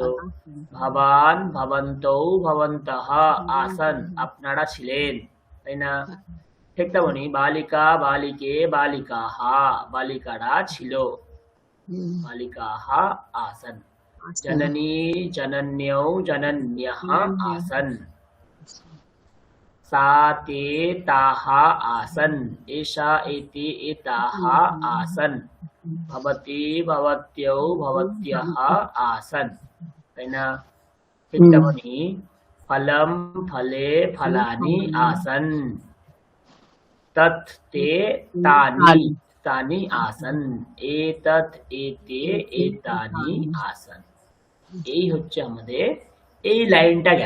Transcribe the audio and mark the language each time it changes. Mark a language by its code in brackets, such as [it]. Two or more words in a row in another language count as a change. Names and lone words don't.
[sa] ভবান ভবন্তৌ ভবন্তঃ আসন, [bn] আপনারা ছিলেন, তাই না? ঠিক তেমনি [sa] বালিকা বালিকে বালিকাহ, [bn] বালিকারা ছিল, [sa] বালিকাহ আসন। জননী জনন্যৌ জনন্যः আসন। सा ते ताः आसन्, एषा एते एताः आसन्। भवती भवत्यौ भवत्यः आसन्, [bn] তাই না? ঠিক তেমনি [sa] ফলম ফলে ফলানি আসন। তৎ তে তানি, তানি আসন। এতৎ এতে এতানি আসন। [bn] এই হচ্ছে আমাদের এই লাইনটা গেল।